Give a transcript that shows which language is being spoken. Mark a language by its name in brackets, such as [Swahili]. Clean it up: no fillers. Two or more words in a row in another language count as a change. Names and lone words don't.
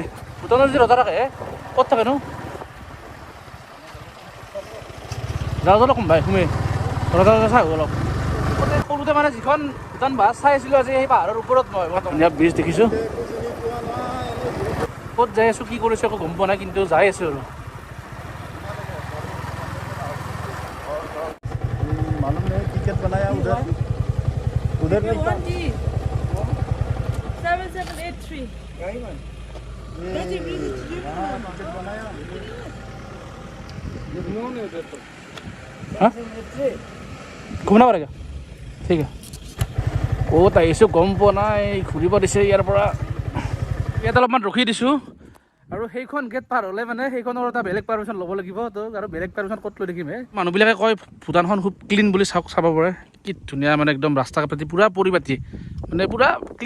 [Assamese] ভূটানৰ যদি ৰজা থাকে ক'ত থাকেনো? যাওঁ কম ভাই সোমাই ৰজা চাই অলপ। সৰুতে মানে যিখন ভূটান বাছ চাই আছিলোঁ আজি, সেই পাহাৰৰ ওপৰত মই ধুনীয়া ব্ৰিজ দেখিছোঁ। ক'ত যাই আছোঁ, কি কৰিছোঁ একো গম পোৱা নাই, কিন্তু যাই আছোঁ আৰু। [Hindi] मालूम नहीं टिकट बनाया उधर 7783 हाँ घूमना पड़ेगा, ठीक है। [Assamese] ক'ত আহিছোঁ গম পোৱা নাই, ঘূৰিব দিছে ইয়াৰ পৰা। ইয়াত অলপমান ৰখি দিছোঁ, আৰু সেইখন গেট পাৰ হ'লে মানে সেইখনৰ এটা বেলেগ পাৰ্মিশ্যন ল'ব লাগিব। তো আৰু বেলেগ পাৰ্মিশ্যন ক'ত লৈ থাকিম হে। মানুহবিলাকে কয় ভূটানখন খুব ক্লিন বুলি, চাব পাৰে কি ধুনীয়া, মানে একদম ৰাস্তা পাতি পূৰা পৰিপাতি, মানে পূৰা ক্লিন।